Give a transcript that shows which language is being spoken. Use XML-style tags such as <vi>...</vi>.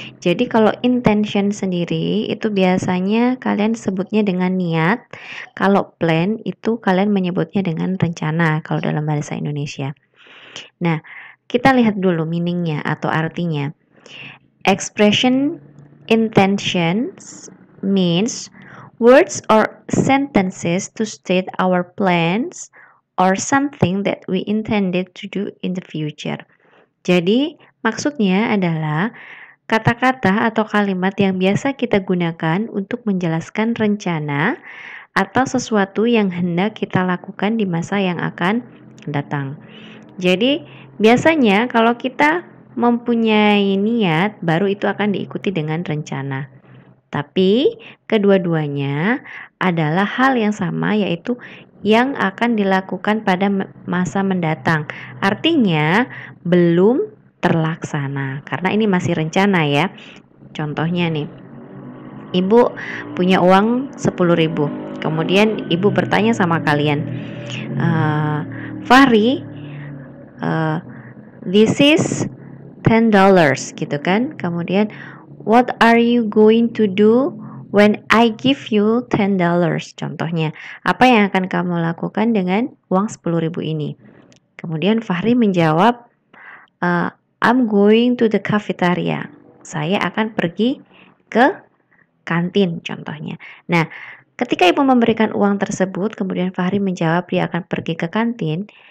<id>Jadi kalau intention sendiri itu biasanya kalian sebutnya dengan niat, kalau plan itu kalian menyebutnya dengan rencana kalau dalam bahasa Indonesia. Nah, kita lihat dulu meaningnya atau artinya.</id> <en>Expression intentions means words or sentences to state our plans or something that we intended to do in the future.</en> <id>Jadi, maksudnya adalah kata-kata atau kalimat yang biasa kita gunakan untuk menjelaskan rencana atau sesuatu yang hendak kita lakukan di masa yang akan datang. Jadi, biasanya kalau kita mempunyai niat, baru itu akan diikuti dengan rencana. Tapi kedua-duanya adalah hal yang sama, yaitu yang akan dilakukan pada masa mendatang. Artinya belum terlaksana karena ini masih rencana ya. Contohnya nih, Ibu punya uang 10.000. Kemudian Ibu bertanya sama kalian, Fahri,</id> <en>this is $10</en> <id>gitu kan.</id> <en>Kemudian what are you going to do when I give you $10?</en> <id>Contohnya, apa yang akan kamu lakukan dengan uang 10.000 ini? Kemudian Fahri menjawab,</id> <en>I'm going to the cafeteria.</en> <id>Saya akan pergi ke kantin contohnya. Nah, ketika Ibu memberikan uang tersebut, kemudian Fahri menjawab dia akan pergi ke kantin.</id>